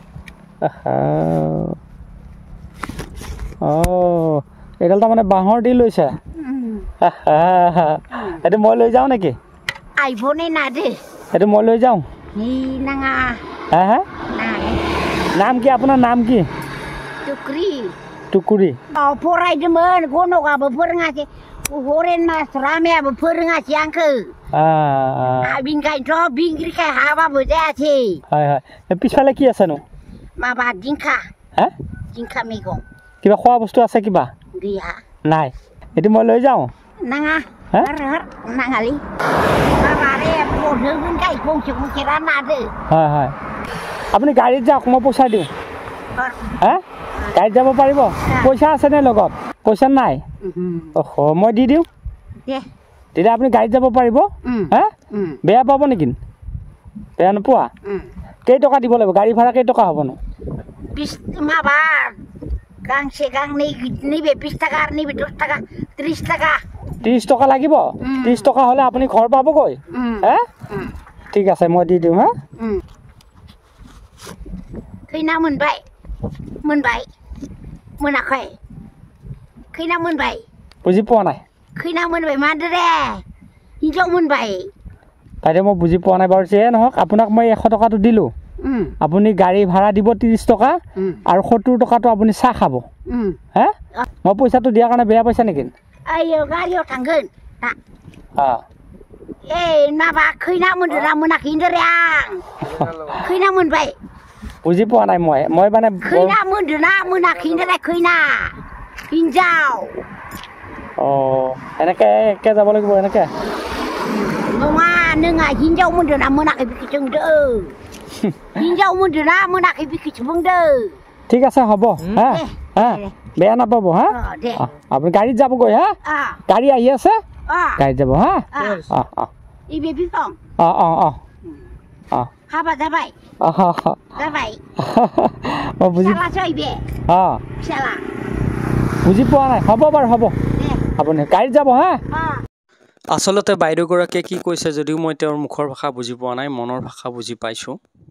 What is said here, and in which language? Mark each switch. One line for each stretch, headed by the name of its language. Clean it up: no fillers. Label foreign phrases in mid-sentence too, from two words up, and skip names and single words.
Assamese: অঁ এইডাল তাৰমানে বাঁহৰ দি লৈছে এইটো মই লৈ যাওঁ নেকি
Bodo: আইবনে না দে
Assamese: এইটো মই লৈ যাওঁ
Bodo: নি নাঙা হা হা
Assamese: নাই নাম কি আপোনাৰ নাম কি টুকরি টুকুৰি
Bodo: फरायदोंमोन गनगाबो फोरोङासै हरेन मास्टाराबो फोरोङासै आंखो बिनिखायनोथ' बिंग्रिखाय हाबाबो जायासै
Assamese: হয় হয় পিছফালে কি আছেনো
Bodo: माबा जिंखा
Assamese: হে
Bodo: जिंखा मैगं
Assamese: কিবা খোৱা বস্তু আছে কিবা
Bodo: गैया
Assamese: নাই এইটো মই লৈ যাওঁ
Bodo: नाङा हर नाङालै माबारे बदोगोन गाय गंसे गंसे राननादो
Assamese: হয় হয় আপুনি গাড়ীত যাওক মই পইচা দিওঁ হে গাড়ীত যাব পাৰিব পইচা আছেনে লগত পইচা নাই অহ মই দি দিওঁ তেতিয়া আপুনি গাড়ীত যাব পাৰিব হে বেয়া পাব নেকি বেয়া নোপোৱা কেইটকা দিব লাগিব গাড়ী ভাড়া কেইটকা হ'বনো
Bodo: माबा गांसे गांनै नैबे 20 টাকা আর नैबे 10 টাকা 30 টাকা
Assamese: 30 টকা লাগিব 30 টকা হ'লে আপুনি ঘৰ পাবগৈ হে ঠিক আছে মই দি দিওঁ হা
Bodo: खैना मोनबाय मोनाखै खैना मोनबाय
Assamese: বুজি পোৱা নাই
Bodo: खैना मोनबाय मादरे हिनजाव मोनबाय
Assamese: বাইদেউ মই বুজি পোৱা নাই বাৰু যে নহওক আপোনাক মই 100 টকাটো দিলোঁ আপুনি গাড়ী ভাড়া দিব 30 টকা আৰু 70 টকাটো আপুনি চাহ খাব হে মই পইচাটো দিয়াৰ কাৰণে বেয়া পাইছা নেকি
Bodo: आयो गारियाव थांगोन दा ए माबा खैना मोनदोना मोनाखै होनदोरे आं खैना मोनबाय
Assamese: বুজি পোৱা নাই মই মানে
Bodo: खैना मोनदोना मोनाखै होनदोरे खैना हिनजाव
Assamese: এনেকে একে যাব লাগিব এনেকে
Bodo: नङा नोंहा हिनजाव मोनदोना मोनाखै बिखौ सोंदो हिनजाव मोनदोना मोनाखै बिखौ सोंदो
Assamese: ঠিক আছে হ'ব হা হা বেয়া নাপাব হা আপুনি গাড়ীত যাবগৈ হা গাড়ী আহি আছে গাড়ীত যাব হা
Bodo: इबे बिफां हाबा जाबाय जाबाय
Assamese: মই বুজি
Bodo: फिसालासो इबे फिसाला
Assamese: বুজি পোৱা নাই হ'ব বাৰু হ'ব আপুনি গাড়ীত যাব হা আচলতে বাইদেউগৰাকীয়ে কি কৈছে যদিও মই তেওঁৰ মুখৰ ভাষা বুজি পোৱা নাই মনৰ ভাষা বুজি পাইছোঁ